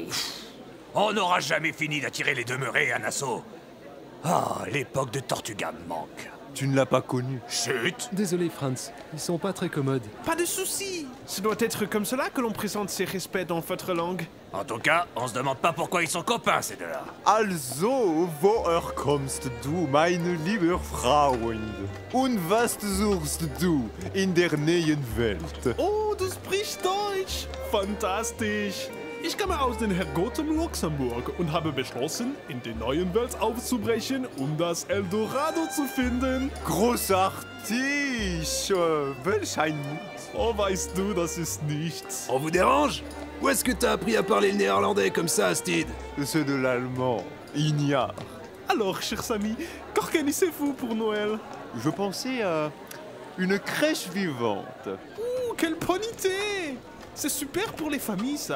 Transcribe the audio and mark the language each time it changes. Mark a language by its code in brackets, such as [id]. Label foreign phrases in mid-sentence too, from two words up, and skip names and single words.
[fr] On n'aura jamais fini d'attirer les demeurés à Nassau. Ah, l'époque de Tortuga me manque. Tu ne l'as pas connu. Chut! Désolé, Franz. Ils sont pas très commodes. Pas de soucis. Ce doit être comme cela que l'on présente ses respects dans votre langue. En tout cas, on se demande pas pourquoi ils sont copains, ces deux-là. [de] Also, woher kommst du, meine liebe Freund? Und was suchst du in der neuen Welt? Oh, du sprichst Deutsch. Fantastisch. Ich komme aus den Herrgottem Luxemburg und habe beschlossen, in die neuen Welt aufzubrechen, um das Eldorado zu finden. Großartig! Welch ein Mut! Oh, weißt du, das ist nichts. [fr] On vous dérange? Où est-ce que t'as appris à parler le néerlandais comme ça, Steed? C'est de l'allemand. Ignare. Alors, chers amis, qu'organisez-vous pour Noël? Je pensais à une crèche vivante. Ouh, quelle bonne idée! C'est super pour les familles, ça.